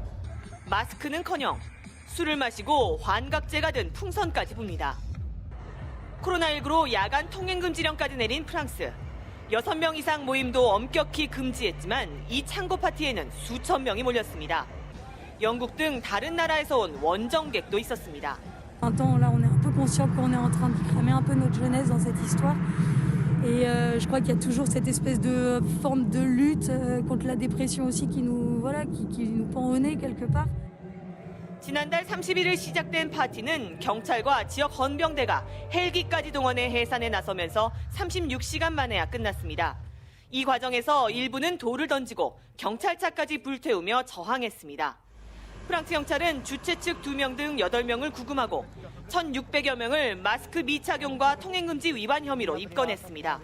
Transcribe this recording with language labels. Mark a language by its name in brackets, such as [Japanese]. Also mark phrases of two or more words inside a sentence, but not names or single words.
[Korean] 마스크는커녕 술을 마시고 환각제가 든 풍선까지 붑니다. 코로나19로 야간 통행 금지령까지 내린 프랑스. 6명 이상 모임도 엄격히 금지했지만 이 창고 파티에는 수천 명이 몰렸습니다. 영국 등 다른 나라에서 온 원정객도 있었습니다. [French] Là, on est un peu conscient qu'on est en train de cramer un peu notre jeunesse dans cette histoire. Et je crois qu'il y a toujours cette espèce de forme de lutte contre la dépression aussi qui nous pend au nez quelque part. [Korean] 지난달 31일 시작된 파티는 경찰과 지역 헌병대가 헬기까지 동원해 해산에 나서면서 36시간 만에야 끝났습니다. 이 과정에서 일부는 돌을 던지고 경찰차까지 불태우며 저항했습니다. 프랑스 경찰은 주최 측 2명 등 8명을 구금하고 1,600여 명을 마스크 미착용과 통행금지 위반 혐의로 입건했습니다.